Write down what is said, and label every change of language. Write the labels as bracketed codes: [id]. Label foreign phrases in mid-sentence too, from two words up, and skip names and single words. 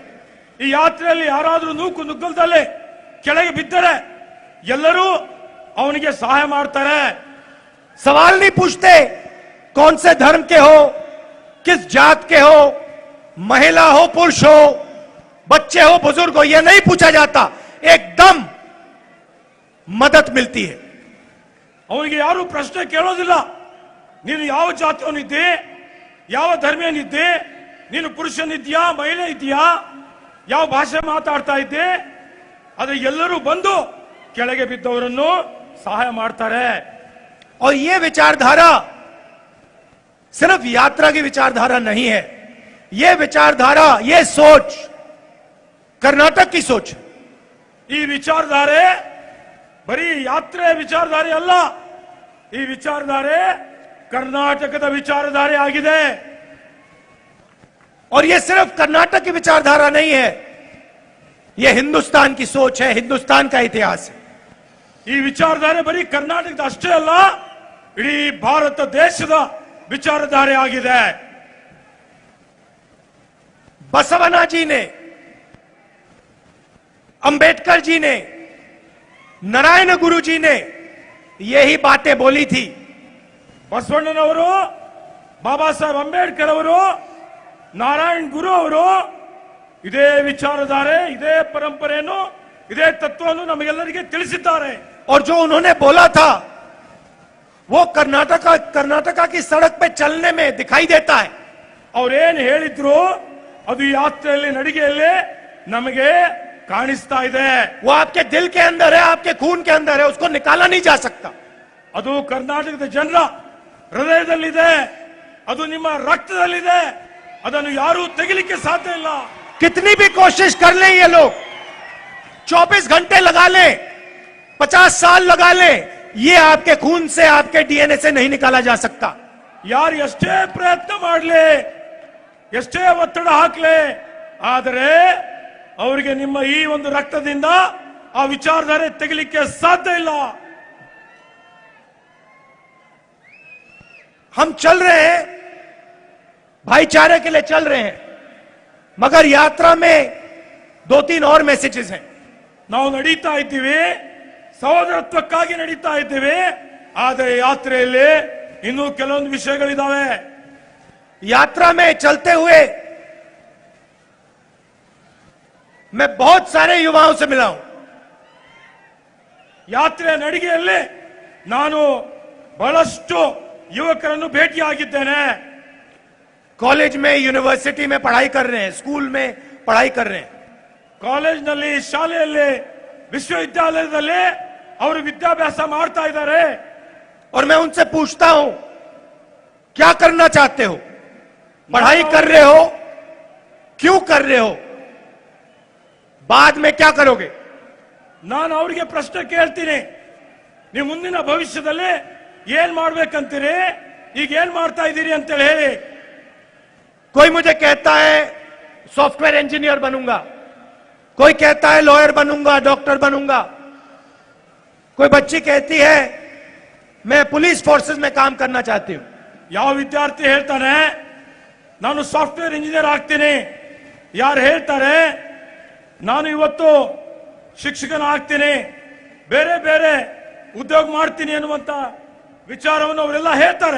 [kn] ಈ ಯಾತ್ರೆಯಲ್ಲಿ ಯಾರಾದರೂ ನೂಕು ನುಗ್ಗಲ್ದಲ್ಲಿ ಕೆಳಗೆ ಬಿದ್ದರೆ ಎಲ್ಲರೂ ಅವನಿಗೆ ಸಹಾಯ ಮಾಡ್ತಾರೆ. [hi] सवाल नहीं पूछते कौन से धर्म के हो, किस जात के हो, महिला हो, पुरुष हो, बच्चे हो, बुजुर्ग हो, यह नहीं पूछा जाता. एकदम मदद मिलती है. [kn] ಅವನಿಗೆ ಯಾರು ಪ್ರಶ್ನೆ ಕೇಳೋದಿಲ್ಲ. ನೀನು ಯಾವ ಜಾತಿಯವನಿದ್ದೆ, ಯಾವ ಧರ್ಮೀಯನಿದ್ದೆ, ನೀನು ಪುರುಷನಿದ್ಯಾ, ಮಹಿಳೆ ಇದೆಯಾ, ಯಾವ ಭಾಷೆ ಮಾತಾಡ್ತಾ ಇದ್ದೆ, ಆದ್ರೆ ಎಲ್ಲರೂ ಬಂದು ಕೆಳಗೆ ಬಿದ್ದವರನ್ನು ಸಹಾಯ ಮಾಡ್ತಾರೆ. [hi] और यह विचारधारा सिर्फ यात्रा की विचारधारा नहीं है. यह विचारधारा, यह सोच कर्नाटक की सोच है. [kn] ಈ ವಿಚಾರಧಾರೆ ಬರೀ ಯಾತ್ರೆ ವಿಚಾರಧಾರೆ ಅಲ್ಲ, ಈ ವಿಚಾರಧಾರೆ ಕರ್ನಾಟಕದ ವಿಚಾರಧಾರೆ ಆಗಿದೆ. [hi] और यह सिर्फ कर्नाटक की विचारधारा नहीं है, यह हिंदुस्तान की सोच है, हिंदुस्तान का इतिहास है. [kn] ಈ ವಿಚಾರಧಾರೆ ಬರೀ ಕರ್ನಾಟಕದ ಅಷ್ಟೇ ಅಲ್ಲ, ಇಡೀ ಭಾರತ ದೇಶದ ವಿಚಾರಧಾರೆ ಆಗಿದೆ. [hi] बसवना जी ने, अंबेडकर जी ने, नारायण गुरु जी ने यही बातें बोली थी. [kn] ಬಸವಣ್ಣನವರು, ಬಾಬಾ ಸಾಹೇಬ್ ಅಂಬೇಡ್ಕರ್ ಅವರು, ನಾರಾಯಣ್ ಗುರು ಅವರು ಇದೇ ವಿಚಾರಧಾರೆ, ಇದೇ ಪರಂಪರೆಯನ್ನು, ಇದೇ ತತ್ವವನ್ನು ನಮಗೆಲ್ಲರಿಗೆ ತಿಳಿಸಿದ್ದಾರೆ. [hi] और जो उन्होंने बोला था वो कर्नाटका की सड़क पे चलने में दिखाई देता है. [kn] ಅವ್ರೇನ್ ಹೇಳಿದ್ರು ಅದು ಯಾತ್ರೆಯಲ್ಲಿ, ನಡಿಗೆಯಲ್ಲಿ ನಮಗೆ ಕಾಣಿಸ್ತಾ ಇದೆ. [hi] वो आपके दिल के अंदर है, आपके खून के अंदर है, उसको निकाला नहीं जा सकता. [kn] ಅದು ಕರ್ನಾಟಕದ ಜನರ ಹೃದಯದಲ್ಲಿದೆ, ಅದು ನಿಮ್ಮ ರಕ್ತದಲ್ಲಿದೆ, ಅದನ್ನು ಯಾರೂ ತೆಗಿಲಿಕ್ಕೆ ಸಾಧ್ಯ ಇಲ್ಲ. [hi] कितनी भी कोशिश कर लें ये लोग, 24 घंटे लगा लें, 50 साल लगा लें, ये आपके खून से, आपके डीएनए से नहीं निकाला जा सकता. [kn] ಯಾರು ಎಷ್ಟೇ ಪ್ರಯತ್ನ ಮಾಡಲಿ, ಎಷ್ಟೇ ಒತ್ತಡ ಹಾಕ್ಲಿ, ಆದರೆ ಅವರಿಗೆ ನಿಮ್ಮ ಈ ಒಂದು ರಕ್ತದಿಂದ ಆ ವಿಚಾರಧಾರೆ ತೆಗಿಲಿಕ್ಕೆ ಸಾಧ್ಯ ಇಲ್ಲ. [hi] हम चल रहे हैं, भाईचारे के लिए चल रहे हैं, मगर यात्रा में 2-3 और मैसेजेस हैं. [kn] ನಾವು ನಡೀತಾ ಇದ್ದೀವಿ, ಸಹೋದರತ್ವಕ್ಕಾಗಿ ನಡೀತಾ ಇದ್ದೀವಿ, ಆದರೆ ಯಾತ್ರೆಯಲ್ಲಿ ಇನ್ನೂ ಕೆಲವೊಂದು ವಿಷಯಗಳಿದಾವೆ. [hi] यात्रा में चलते हुए मैं बहुत सारे युवाओं से मिला हूं। [kn] ಯಾತ್ರೆ ನಡಿಗೆಯಲ್ಲಿ ನಾನು ಬಹಳಷ್ಟು ಯುವಕರನ್ನು ಭೇಟಿಯಾಗಿದ್ದೇನೆ. [hi] कॉलेज में, यूनिवर्सिटी में पढ़ाई कर रहे हैं, स्कूल में पढ़ाई कर रहे हैं। [kn] ಕಾಲೇಜ್ನಲ್ಲಿ, ಶಾಲೆಯಲ್ಲಿ, ವಿಶ್ವವಿದ್ಯಾಲಯದಲ್ಲಿ ಅವರು ವಿದ್ಯಾಭ್ಯಾಸ ಮಾಡ್ತಾ ಇದ್ದಾರೆ. [hi] और मैं उनसे पूछता हूं, क्या करना चाहते हो? पढ़ाई कर रहे हो, क्यों कर रहे हो, बाद में क्या करोगे? [kn] ನಾನು ಅವರಿಗೆ ಪ್ರಶ್ನೆ ಕೇಳ್ತೀನಿ, ನೀವು ಮುಂದಿನ ಭವಿಷ್ಯದಲ್ಲಿ ಏನ್ ಮಾಡ್ಬೇಕಂತೀರಿ, ಈಗ ಏನ್ ಮಾಡ್ತಾ ಇದ್ದೀರಿ ಅಂತೇಳಿ ಹೇಳಿ. [hi] कोई मुझे कहता है [en] software engineer [hi] बनूंगा, कोई कहता है लॉयर बनूंगा, डॉक्टर बनूंगा, कोई बच्ची कहती है मैं [en] police forces [hi] में काम करना चाहती हूं। [kn] ಯಾವ ವಿದ್ಯಾರ್ಥಿ ಹೇಳ್ತಾನೆ ನಾನು [en] software engineer [kn] ಆಗ್ತೀನಿ, ಯಾರು ಹೇಳ್ತಾರೆ ನಾನು ಇವತ್ತು ಶಿಕ್ಷಕನ ಆಗ್ತೀನಿ, ಬೇರೆ ಬೇರೆ ಉದ್ಯೋಗ ಮಾಡ್ತೀನಿ ಅನ್ನುವಂತ ವಿಚಾರವನ್ನು ಅವರೆಲ್ಲ ಹೇಳ್ತಾರೆ.